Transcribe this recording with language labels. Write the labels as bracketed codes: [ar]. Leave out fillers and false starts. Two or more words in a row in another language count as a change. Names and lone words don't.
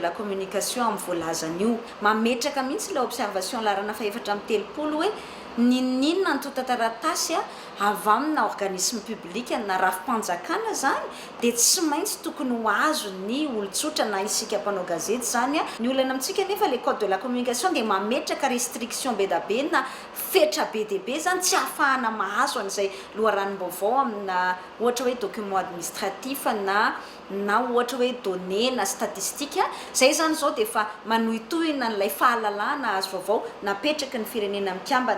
[fr] la communication [mg] amin'ny voalazany io mametraka mihitsy ilay observation larana fa 430 hoe ninninona ny tota-taratasy avy amina [fr] organisme public [mg] na rafim-panjakana zany dia tsy maintsy tokony ho azo ny olon-tsotra na isika mpanao gazety zany ny olana amintsika nefa le [fr] code de la communication [mg] dia mametraka restriction be da be na fetra be dia be zany tsy ahafahana mahazo an'izay loharanom-baovao amina ohatra hoe [fr] document administratif [mg] na ohatra hoe données na statistique zay zany zao dia efa manohitohina n'ilay fahalalana azo vaovao napetraky ny firenena mikambana.